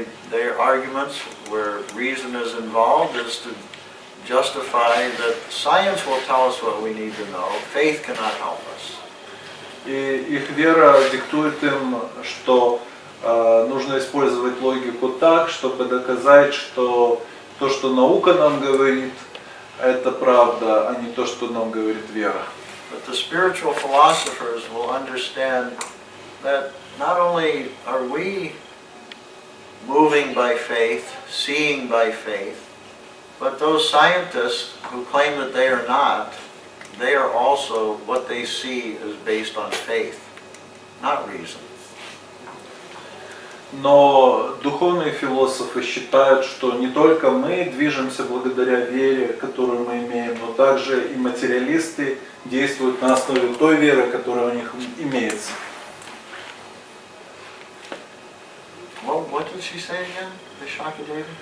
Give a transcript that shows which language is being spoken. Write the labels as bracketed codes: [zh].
[en] Their arguments where reason is involved is to justify that science will tell us what we need to know, faith cannot help us. [ru] И их вера диктует им, что нужно использовать логику так, чтобы доказать, что то, что наука нам говорит, это правда, а не то, что нам говорит вера. [en] But the spiritual philosophers will understand that not only are we moving by faith, seeing by faith, but those scientists who claim that they are not, they are also, what they see is based on faith, not reason. [ru] Но духовные философы считают, что не только мы движемся благодаря вере, которую мы имеем, но также и материалисты действуют на основе той веры, которая у них имеется. [en] Well, what did she say again, Vishaka Devi?